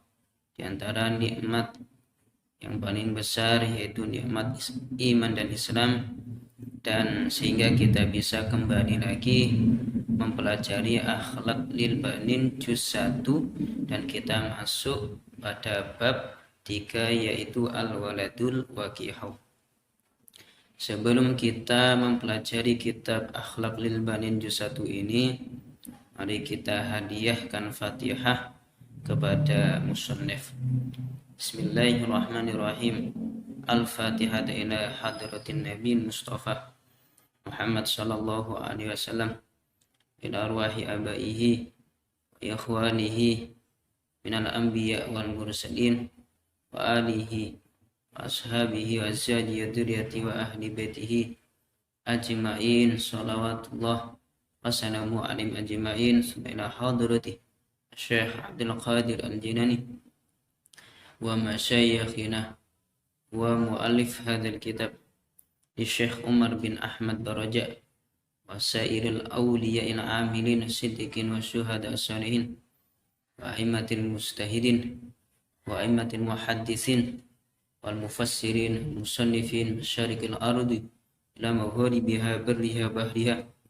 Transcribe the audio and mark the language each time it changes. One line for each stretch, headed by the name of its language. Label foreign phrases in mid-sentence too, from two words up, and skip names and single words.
Indonesian: Di antara nikmat yang paling besar yaitu nikmat iman dan Islam, dan sehingga kita bisa kembali lagi mempelajari akhlak lil banin juz 1, dan kita masuk pada bab 3 yaitu al-waladul waqihu. Sebelum kita mempelajari kitab akhlak lil banin juz 1 ini, mari kita hadiahkan Fatihah kepada musannif.
Arabic: Bismillahirrahmanirrahim. الفاتحة إلى حضرة النبي مصطفى محمد صلى الله عليه وسلم إلى أرواح آبائه وإخوانه من الأنبياء والمرسلين وآله وأصحابه وأزواج ذرية وأهل بيته أجمعين. صلوات الله وسلام عليهم أجمعين. إلى حضرة الشيخ عبد القادر الجيلاني ومشايخنا ومؤلف هذا الكتاب الشيخ عمر بن أحمد بارجاء وسائر الأولياء العاملين الصديقين والشهداء الصالحين وأئمة المجتهدين وأئمة المحدثين والمفسرين المصنفين مشارق الأرض إلى مغاربها برها بحرها.